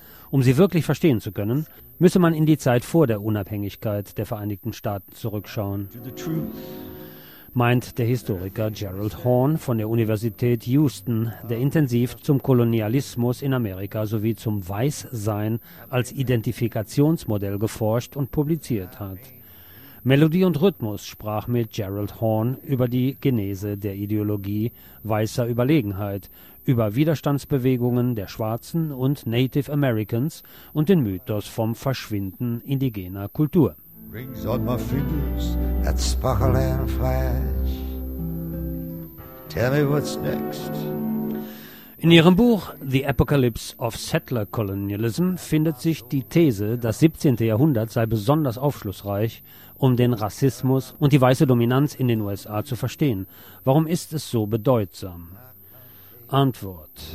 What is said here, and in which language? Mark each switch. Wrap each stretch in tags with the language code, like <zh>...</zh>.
<de>Um sie wirklich verstehen zu können, müsse man in die Zeit vor der Unabhängigkeit der Vereinigten Staaten zurückschauen, meint der Historiker Gerald Horn von der Universität Houston, der intensiv zum Kolonialismus in Amerika sowie zum Weißsein als Identifikationsmodell geforscht und publiziert hat. Melodie und Rhythmus sprach mit Gerald Horn über die Genese der Ideologie weißer Überlegenheit, über Widerstandsbewegungen der Schwarzen und Native Americans und den Mythos vom Verschwinden indigener Kultur.</de> <en>Rings on my fingers that sparkle and flash. Tell me what's next.</en> <de>In ihrem Buch The Apocalypse of Settler Colonialism findet sich die These, das 17. Jahrhundert sei besonders aufschlussreich, um den Rassismus und die weiße Dominanz in den USA zu verstehen. Warum ist es so bedeutsam? Antwort.</de>